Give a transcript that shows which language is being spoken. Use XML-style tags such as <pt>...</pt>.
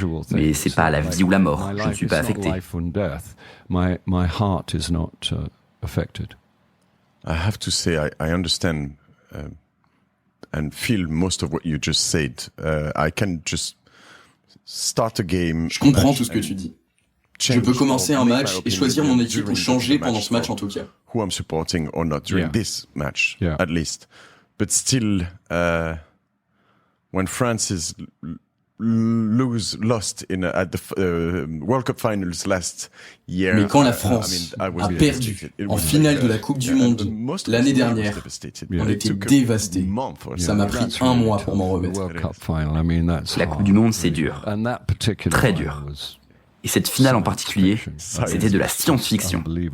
<fr>Mais c'est pas à la vie ou la mort, je ne suis pas affecté.</fr> <en>My heart is not affected. I have to say, I understand and feel most of what you just said. I can just start a game.</en> <fr>Je comprends tout ce que tu dis. Je peux commencer un match et choisir mon équipe ou changer pendant ce match en tout cas.</fr> <en>Who I'm supporting or not during this match, at least. But still, when France is lost at the World Cup finals last year.</en> <fr>Mais quand la France a perdu en finale de la Coupe du Monde l'année dernière, on était dévastés. Ça m'a pris un mois pour m'en remettre. La Coupe du Monde, c'est dur. Très dur. Et cette finale en particulier, c'était de la science-fiction.</fr>